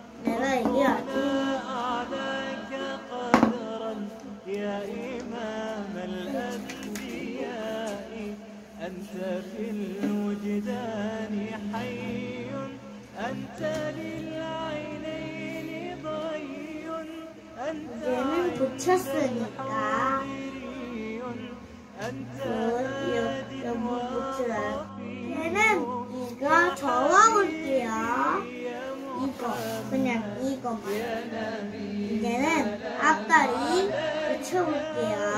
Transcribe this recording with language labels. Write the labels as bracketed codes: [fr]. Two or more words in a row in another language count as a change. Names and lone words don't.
[ar] أعلاك قدرا يا إمام الأنبياء أنت في الوجدان حي أنت للعينين ضي أنت [ko] 얘는 붙였으니까 여기 붙여요. 얘는 이거 적어볼게요. 이거 그냥 이거만. 이제는 앞다리 붙여볼게요.